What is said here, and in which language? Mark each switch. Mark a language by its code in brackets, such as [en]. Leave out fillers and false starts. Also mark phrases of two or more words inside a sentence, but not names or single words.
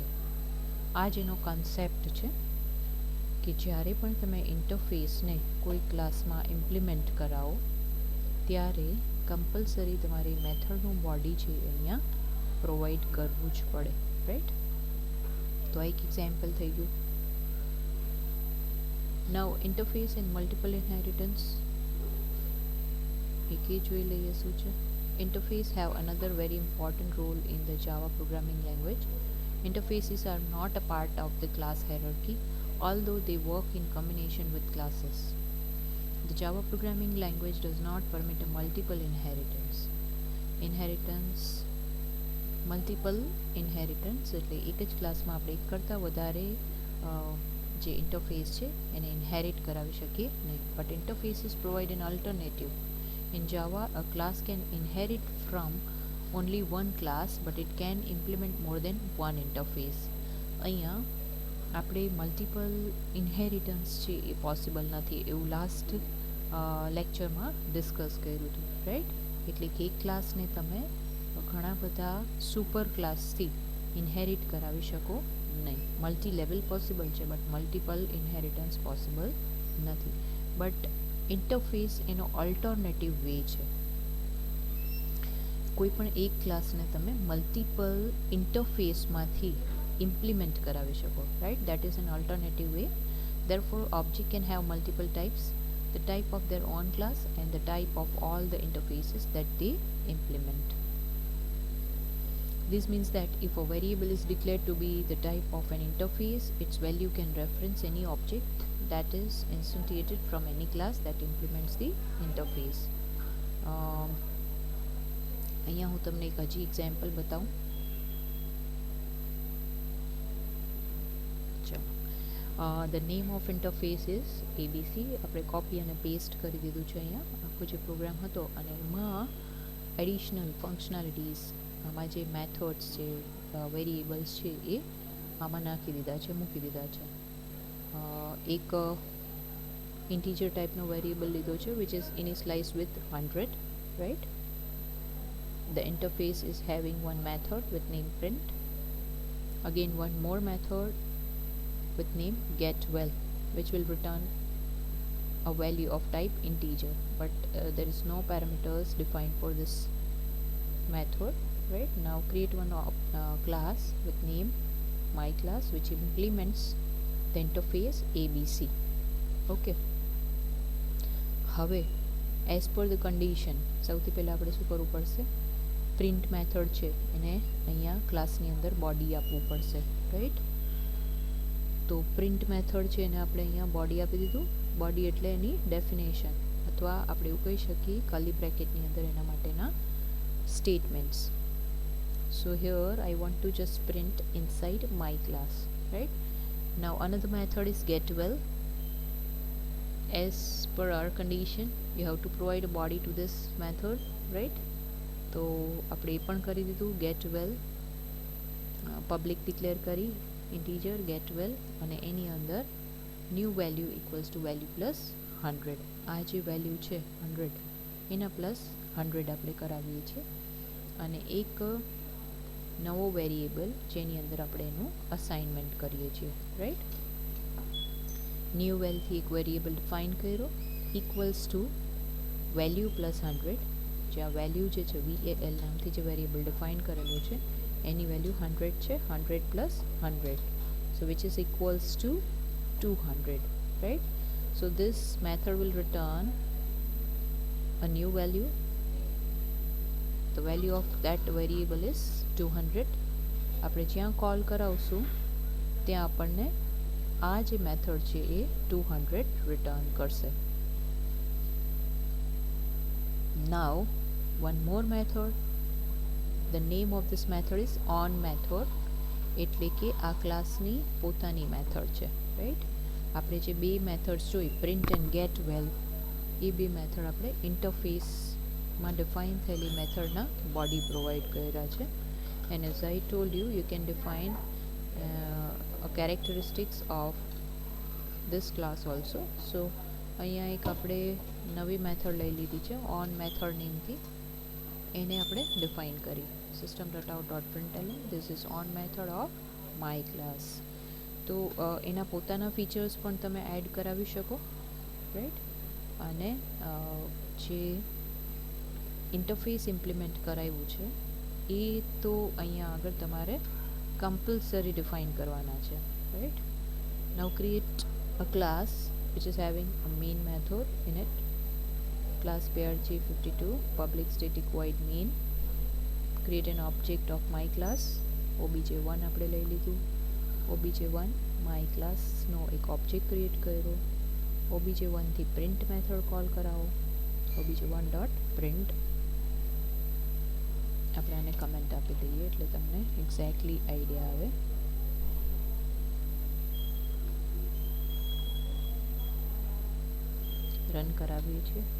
[gu] આ જ એનો કન્સેપ્ટ છે કે જ્યારે પણ તમે ઇન્ટરફેસને કોઈ ક્લાસમાં ઇમ્પ્લિમેન્ટ કરાવો ત્યારે કમ્પલસરી તમારી મેથડનું બોડી છે અહીંયા પ્રોવાઈડ કરવું જ પડે, રાઈટ. તો આ એક એક્ઝામ્પલ થઈ ગયું. [en] now interface and multiple inheritance [gu] એક એ જોઈ લઈએ શું છે. [en] Interface have another very important role in the Java programming language. Interfaces are not a part of the class hierarchy, although they work in combination with classes. The Java programming language does not permit a multiple inheritance. multiple inheritance [gu] એટલે એક જ ક્લાસમાં આપણે એક કરતાં વધારે જે ઇન્ટરફેસ છે એને ઇનહેરિટ કરાવી શકીએ નહીં. [en] but interfaces provide an alternative. In Java, a class can inherit from only one class, but it can implement more than one interface. [gu] અહીંયા આપણે [en] multiple inheritance [gu] છે એ પોસિબલ નથી એવું [en] last lectureમાં discuss [gu] કર્યું હતું, રાઈટ. એટલે કે એક ક્લાસને તમે ઘણા બધા [en] super classથી [gu] ઇનહેરિટ કરાવી શકો નહીં. [en] multi level possible [gu] છે [en] but multiple inheritance possible [gu] નથી. [en] but interface [gu] એનો [en] alternative way [gu] છે. કોઈ પણ એક ક્લાસને તમે [en] multiple interfaceમાંથી implement [gu] કરાવી શકો, રાઈટ. [en] that is an alternative way. Therefore, object can have multiple types, the type of their own class and the type of all the interfaces that they implement. This means that if a variable is declared to be the type of an interface, its value can reference any object that is instantiated from any class that implements the interface. [gu] અહીંયા હું તમને એક હજી એક્ઝામ્પલ બતાવું. [en] The name of interface is ABC. [gu] આપણે કોપી અને પેસ્ટ કરી દીધું છે અહીંયા આખો જે પ્રોગ્રામ હતો, અને એમાં [en] additional functionalities, [gu] આમાં જે મેથડ્સ છે, વેરિયેબલ્સ છે, એ આમાં નાખી દીધા છે, મૂકી દીધા છે. એક [en] integer typeનો variable [gu] લીધો છે [en] which is initialized with 100, right? The interface is having one method with name print, again one more method with name getWell, which will return a value of type integer, but there is no parameters defined for this method, right? Now create one class with name myClass, which implements the interface ABC. [gu] Okay, હવે [en] as per the condition [gu] સૌથી પહેલા આપણે શું કરવું પડશે? [en] print method [gu] છે એને અહીંયા ક્લાસની અંદર બોડી આપવું પડશે, રાઈટ? તો [en] print method [gu] છે એને આપણે અહીંયા બોડી આપી દીધું. બોડી એટલે એની ડેફિનેશન, અથવા આપણે એવું કહી શકીએ [en] curly bracketની [gu] અંદર એના માટેના સ્ટેટમેન્ટ્સ. [en] So here I want to just print inside my class, right? Now another method is getWell. As per our condition you have to provide a body to this method, right? [gu] તો આપણે એ પણ કરી દીધું. [en] getWell public declare [gu] કરી [en] integer getWell, [gu] અને એની અંદર [en] new value equals to value plus 100. [gu] આ જે વેલ્યુ છે 100 એના પ્લસ 100 આપણે કરાવીએ છીએ, અને એક નવો વેરિયેબલ જેની અંદર આપણે એનું અસાઇનમેન્ટ કરીએ છીએ, રાઈટ? [en] new valથી [gu] એક વેરિયેબલ ડિફાઇન કર્યો [en] equals to value plus 100. [gu] જે આ વેલ્યુ જે છે VAL નામથી જે વેરિયેબલ ડિફાઇન કરેલું છે એની વેલ્યુ 100 છે, 100 પ્લસ 100, [en] so which is equals to 200, right? So this method will return a new value. The value of that variable is 200. [gu] આપણે જ્યાં કોલ કરાવશું ત્યાં આપણને આ જે મેથડ છે એ 200 રિટર્ન કરશે. [en] Now one more method. The name of this method is on method, [gu] એટલે કે આ ક્લાસની પોતાની મેથડ છે, રાઈટ? આપણે જે બે મેથડ્સ જોઈ [en] print and getWell, [gu] એ બે મેથડ આપણે [en] interfaceમાં define [gu] થયેલી મેથડના બોડી પ્રોવાઈડ કર્યા છે. [en] And as I told you, you can define a characteristics of this class also. [gu] So અહીંયા એક આપણે નવી મેથડ લઈ લીધી છે [en] own method nameથી, [gu] એને આપણે ડિફાઇન કરી [en] system.out.println this is on method of my class. [gu] તો એના પોતાના ફીચર્સ પણ તમે એડ કરાવી શકો, રાઈટ? અને જે [en] interface implement [gu] કરાવ્યું છે એ તો અહીંયા આગળ તમારે [en] compulsory define [gu] કરવાના છે, રાઈટ? [en] Now create a class which is having a main method in it, class prg52 public static void main. Create an object of my class obj1 [gu] આપણે લઈ લીધું. obj1 [en] my class [gu] નો એક [en] object create [gu] કર્યો. obj1 થી [en] print method call [gu] કરાવો, obj1.print. આપણે આને કમેન્ટ આપી દઈએ એટલે તમને [en] exactly idea [gu] આવે. રન કરાવીએ છીએ.